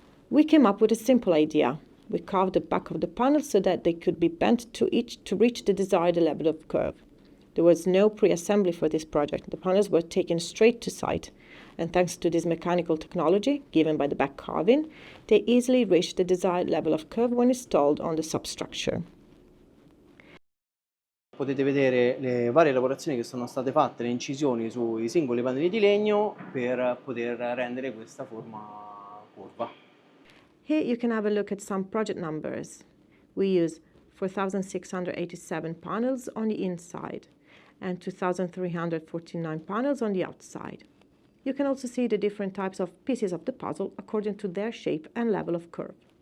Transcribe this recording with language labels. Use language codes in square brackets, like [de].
[en] We came up with a simple idea. We carved the back of the panel so that they could be bent to reach the desired level of curve. There was no pre-assembly for this project. The panels were taken straight to site, and thanks to this mechanical technology given by the back carving, they easily reached the desired level of curve when installed on the substructure. [it] Potete vedere le varie lavorazioni che sono state fatte, le incisioni sui singoli pannelli di legno per poter rendere questa forma curva. [en] Here you can have a look at some project numbers. We use 4,687 panels on the inside and 2,349 panels on the outside. You can also see the different types of pieces of the puzzle according to their shape and level of curve.